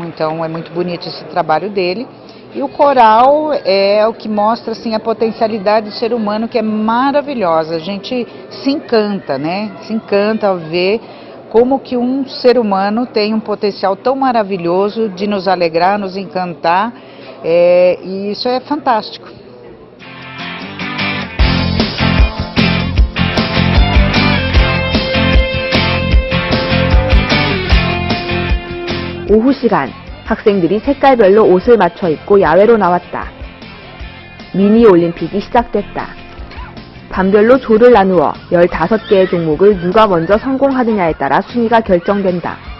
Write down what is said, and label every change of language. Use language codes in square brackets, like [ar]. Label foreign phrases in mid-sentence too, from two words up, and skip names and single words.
[pt] Então é muito bonito esse trabalho dele. E o coral é o que mostra assim, a potencialidade do ser humano, que é maravilhosa. A gente se encanta, né? Se encanta ao ver como que um ser humano tem um potencial tão maravilhoso de nos alegrar, nos encantar, e isso é fantástico. [ko] 오후 시간, 학생들이 색깔별로 옷을 맞춰 입고 야외로 나왔다. 미니 올림픽이 시작됐다. 반별로 조를 나누어 15개의 종목을 누가 먼저 성공하느냐에 따라 순위가 결정된다.